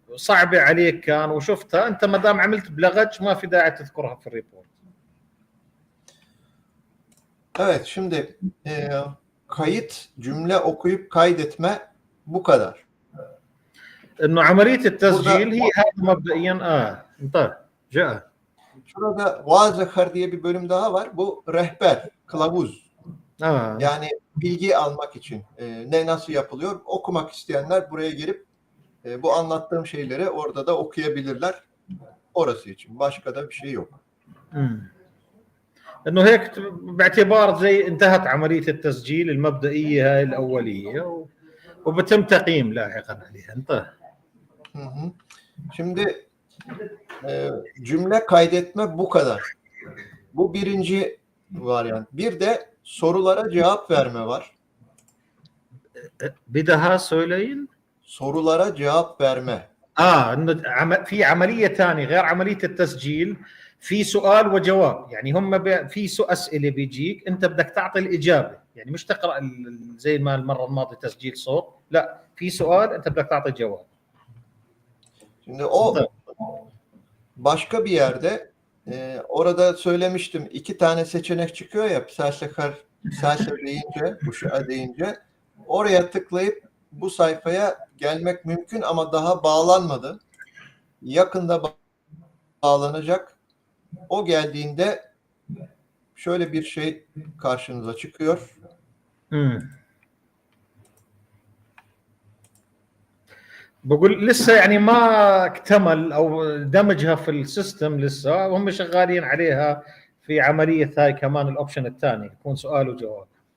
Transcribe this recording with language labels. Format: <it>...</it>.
<ar>صعبه عليك كان وشفتها انت، ما دام عملت بلغج ما في داعي تذكرها في الريبورت.</ar> <tr>Evet, şimdi kayıt, cümle okuyup kaydetme bu kadar.</tr> <ar>انه عمليه التسجيل هي هذا مبدئيا انتهى جاء.</ar> <tr>Şurada Vaazakar diye bir bölüm daha var. Bu rehber, kılavuz. Yani bilgi almak için ne nasıl yapılıyor okumak isteyenler buraya gelip bu anlattığım şeyleri orada da okuyabilirler. Orası için. Başka da bir şey yok.</tr> <ar>انه هيك باعتبار زي انتهت عمليه التسجيل المبدئيه هاي الاوليه وبتم تقييم لاحقا عليها. انتهى. Hı hı.</ar> <tr>Şimdi cümle kaydetme bu kadar. Bu birinci varyant. Bir de sorulara cevap verme var. Bir daha söyleyin. Sorulara cevap verme.</tr> <ar>انه في عمليه ثانيه غير عمليه التسجيل، في سؤال وجواب. يعني هم في اسئله بيجيك انت بدك تعطي الاجابه، يعني مش تقرا زي ما المره الماضيه تسجيل صوت، لا في سؤال انت بدك تعطي جواب.</ar> <tr>Şimdi o başka bir yerde orada söylemiştim 2 tane seçenek çıkıyor ya Psalsekhar deyince, Huşa deyince oraya tıklayıp bu sayfaya gelmek mümkün ama daha bağlanmadı. Yakında bağlanacak. O geldiğinde şöyle bir şey karşınıza çıkıyor.</tr> <ar>بقول لسه يعني ما اكتمل او دمجها في السيستم، لسه هم شغالين عليها في عمليه هاي كمان الاوبشن الثاني يكون سؤال وجواب.</ar>